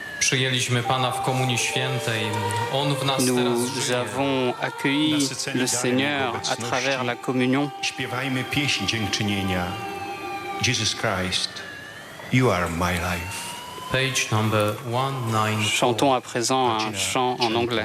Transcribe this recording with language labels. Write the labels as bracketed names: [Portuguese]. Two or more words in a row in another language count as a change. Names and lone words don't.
[Polish] Przyjęliśmy Pana w Komunii Świętej. On w nas teraz [French] Nous [Polish] żyje. [French] avons accueilli le Seigneur à travers la communion. [Polish] Śpiewajmy pieśń dziękczynienia. [English] Jesus Christ, you are my life. Page number 194. [French] Chantons à présent un chant en anglais.